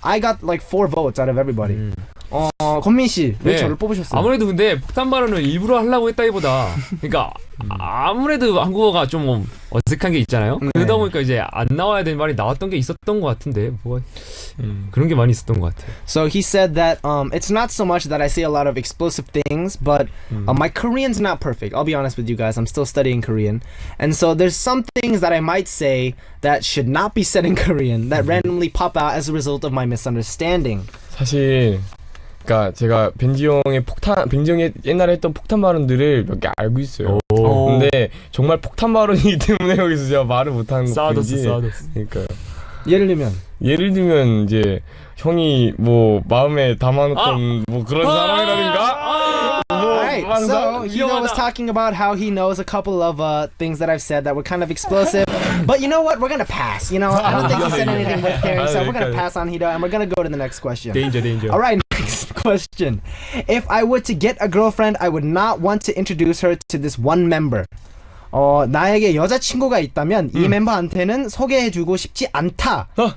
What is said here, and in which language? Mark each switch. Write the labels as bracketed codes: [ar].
[en] I got like 4 votes out of everybody. [ko] 건민 씨, 왜 네. 저를 뽑으셨어요? 아무래도 근데 폭탄 발언을 일부러 하려고 했다기보다, 그러니까 아무래도 한국어가 좀 어색한 게 있잖아요. 그러다 보니까 이제 안 나와야 되는 말이 나왔던 게 있었던 것 같은데, 뭐가 그런 게 많이 있었던 것 같아요. [en] So he said that it's not so much that I say a lot of explosive things, but my Korean's not perfect. I'll be honest with you guys. I'm still studying Korean, and so there's some things that I might say that should not be said in Korean that randomly pop out as a result of my misunderstanding. [ko] 사실 그러니까 제가 벤지 형이 옛날에 했던 폭탄 발언들을 몇 개 알고 있어요. 근데 정말 폭탄 발언이기 때문에 여기서 제가 말을 못하는 것뿐이지. 그러니까요. 예를 들면 이제 형이 뭐 마음에 담아놓던 뭐 그런 사랑이라든가. [en] Alright, so Hido was talking about how he knows a couple of things that I've said that were kind of explosive. But you know what? We're gonna pass. I don't think he said anything worth caring, so we're gonna pass on Hido and we're gonna go to the next question. Danger. Alright, next question. If I were to get a girlfriend, I would not want to introduce her to this one member. [ko] 나에게 여자친구가 있다면 이 멤버한테는 소개해주고 싶지 않다.